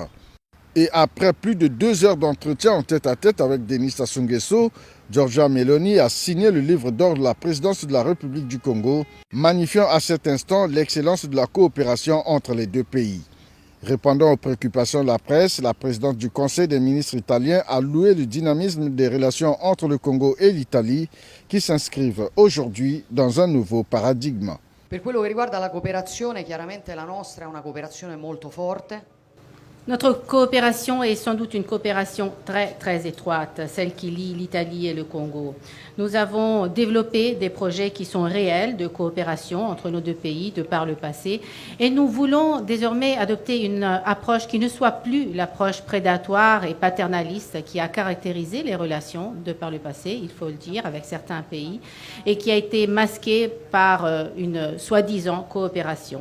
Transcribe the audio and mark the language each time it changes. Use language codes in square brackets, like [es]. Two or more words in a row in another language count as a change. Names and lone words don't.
[fr] Et après plus de 2 heures d'entretien en tête-à-tête avec Denis Sassou Nguesso, Giorgia Meloni a signé le livre d'or de la présidence de la République du Congo, magnifiant à cet instant l'excellence de la coopération entre les deux pays. Répondant aux préoccupations de la presse, la présidente du Conseil des ministres italien a loué le dynamisme des relations entre le Congo et l'Italie qui s'inscrivent aujourd'hui dans un nouveau paradigme. [it] Per quello che riguarda la cooperazione, chiaramente la nostra è una cooperazione molto forte. [fr] Notre coopération est sans doute une coopération très, très étroite, celle qui lie l'Italie et le Congo. Nous avons développé des projets qui sont réels de coopération entre nos deux pays de par le passé et nous voulons désormais adopter une approche qui ne soit plus l'approche prédatoire et paternaliste qui a caractérisé les relations de par le passé, il faut le dire, avec certains pays et qui a été masquée par une soi-disant coopération.